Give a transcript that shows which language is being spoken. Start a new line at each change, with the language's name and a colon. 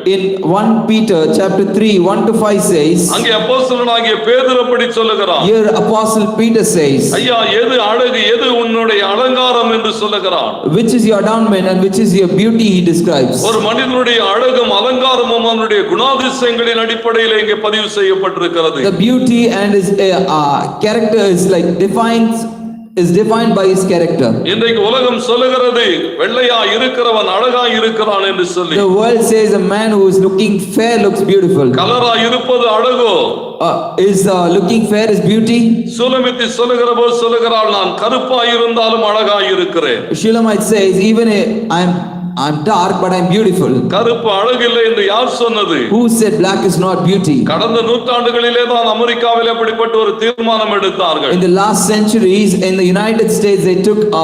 English: In 1 Peter chapter 3 1 to 5 says,
Tamil: அங்கே அப்போஸ்தலனாகிய பேதுரு அப்படி சொல்லுகிறான்.
English: here apostle Peter says,
Tamil: ஐயா எது அழகு எது உன்னுடைய அலங்காரம் என்று சொல்லுகிறான்.
English: which is your adornment and which is your beauty he describes.
Tamil: ஒரு மனிதனுடைய அழகும் அலங்காரமும் அவனுடைய குணாதிசயங்களின் அடிப்படையில் இங்கே பதிவு செய்யப்பட்டிருக்கிறது.
English: The beauty and his character is like defined by his character.
Tamil: இன்றைக்கு உலகம் சொல்லுகிறது வெள்ளையா இருக்கிறவன் அழகா இருக்கிறான் என்று சொல்லி.
English: The world says a man who is looking fair looks beautiful.
Tamil: கலரா இருப்பது அழகோ?
English: Is looking fair is beauty?
Tamil: சுலமித்தி சொல்லுகிற போது சொல்லுகிறாள், நான் கருப்பா இருந்தாலும் அழகா இருக்கிறேன்.
English: Shulamite says, even I'm dark but I'm beautiful.
Tamil: கருப்பு அழகில்லை என்று யார் சொன்னது?
English: Who said black is not beauty?
Tamil: கடந்த நூற்றாண்டுகளிலே தான் அமெரிக்காவில் அப்படிப்பட்ட ஒரு தீர்மானம் எடுத்தார்கள்.
English: In the last centuries in the United States they took